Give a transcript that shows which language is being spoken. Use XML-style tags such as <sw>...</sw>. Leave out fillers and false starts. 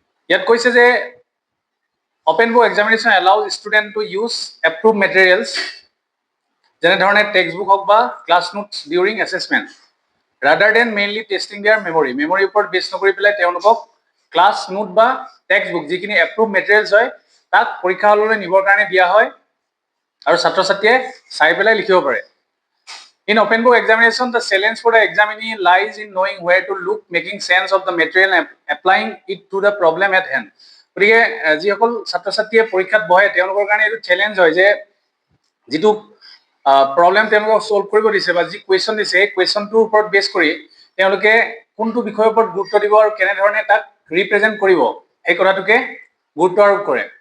<as>ইয়াত কৈছে যে</as> <en>open book examination allows student to use approve materials</en> <as>যেনেধৰণে টেক্সট বুক হওক বা class notes</as> <en>during assessment rather than mainly testing their</en> <as>মেমৰিৰ ওপৰত বেছ নকৰি পেলাই তেওঁলোকক ক্লাছ নোট বা টেক্সট বুক যিখিনি এপ্ৰুভ মেটেৰিয়েলছ হয় তাক পৰীক্ষা হললৈ নিবৰ কাৰণে দিয়া হয় আৰু ছাত্ৰ ছাত্ৰীয়ে চাই পেলাই লিখিব পাৰে।</as> <en>In open book examination, the challenge for the examinee lies in knowing where to look, making sense of the material and applying it to the problem at hand.</en> <as>গতিকে যিসকল ছাত্ৰ ছাত্ৰীয়ে পৰীক্ষাত বহে তেওঁলোকৰ কাৰণে এইটো চেলেঞ্জ হয় যে যিটো প্ৰব্লেম তেওঁলোকক ছল্ভ কৰিব দিছে বা যি কুৱেশ্যন দিছে সেই কুৱেশ্যনটোৰ ওপৰত বেছ কৰি তেওঁলোকে কোনটো বিষয়ৰ ওপৰত গুৰুত্ব দিব আৰু কেনেধৰণে তাক ৰিপ্ৰেজেণ্ট কৰিব সেই কথাটোকে গুৰুত্ব আৰোপ কৰে।</as>